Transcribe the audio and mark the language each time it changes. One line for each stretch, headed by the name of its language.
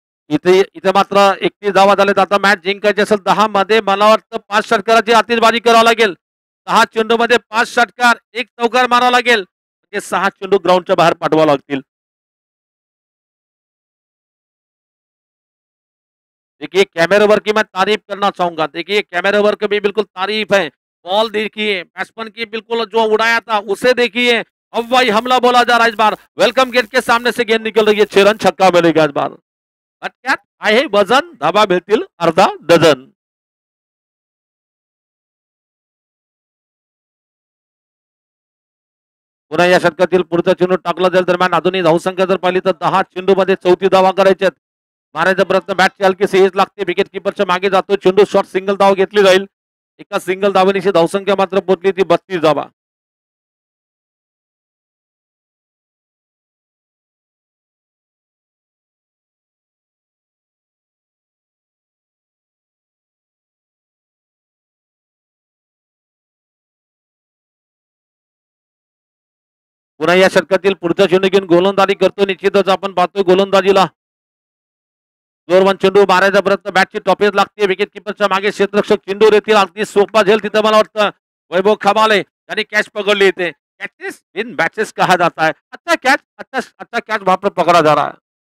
Marathi: इथे इथे मात्र 31 धावा झालेत. आता मॅच जिंकायची असेल 10 मध्ये मला वाटतं 5 षटकाराची आतिषबाजी करावं लागेल. 6 चेंडू मध्ये 5 षटकार, 1 चौकार मारावा लागेल. म्हणजे 6 चेंडू ग्राउंडच्या बाहेर पाठवावं लागतील.
Hindi: देखिए कैमरे वर्क की मैं तारीफ करना चाहूंगा. देखिए कैमरे वर्क भी बिल्कुल तारीफ है. बॉल देखिए बैट्समैन की बिल्कुल जो उड़ाया था उसे देखिए. हवाई हमला बोला जा रहा है इस बार. वेलकम गेट के सामने से गेंद निकल रही है. 6 रन छक्का मिलेगा इस बार.
Marathi: फटक्यात आहे वजन, धाबा मिळतील अर्धा डझन. पुन्हा या षटकातील पुढचा चेंडू टाकला जाईल. दरम्यान अजूनही धावसंख्या जर पाहिली तर 10 चेंडू मध्ये 34 धावा करायच्यात. मारायचा प्रयत्न बॅटची हलकीशी एज लागते. विकेट किपरच्या मागे जातो चेंडू. शॉर्ट सिंगल धाव घेतली जाईल. एका सिंगल धावेनिशी धावसंख्या मात्र पोहोचली ती 32 धावा. पुन्हा या षटकातील पुढचा चेंडू घेऊन गोलंदाजी करतो. निश्चितच आपण पाहतोय गोलंदाजीला जोरवान चेंडू मारायचा प्रयत्न. बॅटची टॉपेज लागते. विकेट किपरच्या मागे क्षेत्ररक्षक चेंडू येतील. अगदी सोपा झेल तिथं मला वाटतं वैभव खमाले यांनी कॅच पकडली येते.
English: catches in batches
Hindi: कहा जाता है. अच्छा कैच अच्छा कैच वहां पर पकड़ा जा रहा है.